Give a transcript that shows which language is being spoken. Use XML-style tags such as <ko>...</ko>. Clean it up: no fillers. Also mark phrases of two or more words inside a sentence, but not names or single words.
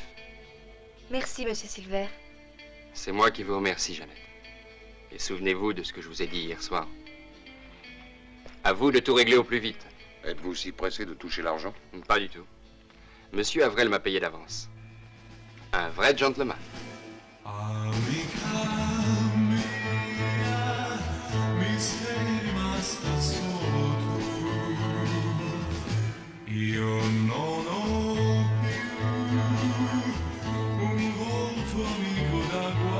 <fr>Merci, monsieur Silver. C'est moi qui vous remercie, Jeannette. Et souvenez-vous de ce que je vous ai dit hier soir. À vous de tout régler au plus vite. Êtes-vous si pressé de toucher l'argent? Pas du tout. Monsieur Avril m'a payé d'avance. Un vrai gentleman.</fr> <it>Io non ho più un volto amico da</it>